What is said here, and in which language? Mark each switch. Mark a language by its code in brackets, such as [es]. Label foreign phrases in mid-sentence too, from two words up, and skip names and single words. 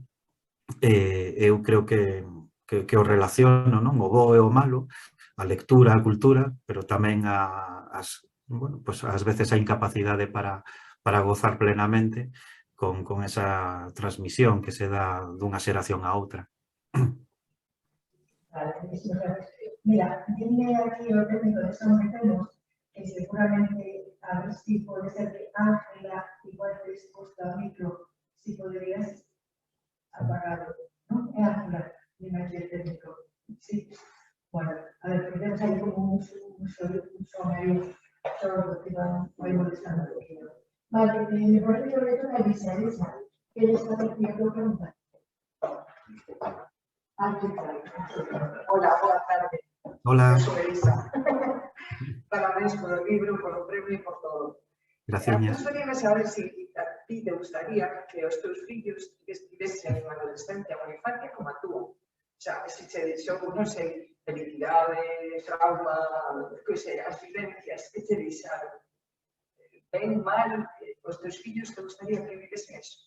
[gl] Eu creo que o relaciono, non? O bo e o malo, a lectura, a cultura, pero tamén bueno, pues ás veces a incapacidade para gozar plenamente con esa transmisión que se dá dunha xeración a outra. Vale, [es] mira, tiene aquí o técnico de eso que tenemos, que seguramente a ver si puede ser que Ángela, igual te expuesta a micro, si podrías apagarlo, ¿no? Ángela, dime aquí el técnico. Sí. Bueno, a ver, porque tenemos ahí como un son ahí, solo que va molestando un poquito. Vale, me parece que ahorita la Elisa, que ella está aquí a tu pregunta. [gl] Hola, boa tarde. [es] Hola. Soy Elisa. [gl] Parabéns [es] por el libro, [gl] por o premio e por todo. [es] Gracias. [gl] Gustaría saber si a ti te gustaría que os teus fillos estivesen en adolescencia ou infancia como a túa. O sea, se che deixou, non sei, felicidade, trauma, que sei, as vivencias que che deixaron. Ben, mal, os teus fillos te gustaría que vivesen eso.